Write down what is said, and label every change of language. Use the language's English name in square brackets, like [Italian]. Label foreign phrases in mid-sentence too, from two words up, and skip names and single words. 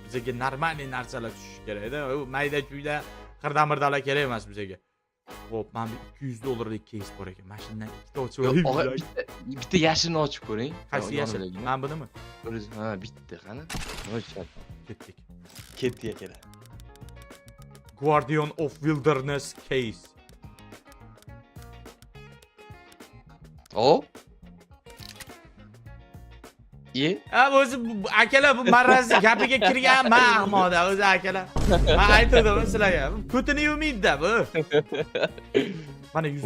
[Uzbek] Bizga normal narsalar tushishi kerak edi. U mayda-chuyda qirdamirdalar kerak emas bizga. Xo'p, mana $200lik keys bor ekan. Mana shundan ikkita ochib olaylik. Bitta yashilni ochib ko'ring. Qaysi yashil? Mana bunimi? Ha, bitta qani? Ketdik. Ketdi akalar. [English] Guardian of Wilderness case. O? [Uzbek] Ha, o'zi akalar bu marrazni gapiga kirgan mahmoda o'zi akalar. Ha, aytdim sizlarga. Ko'tini yumiydi bu. Mana $100.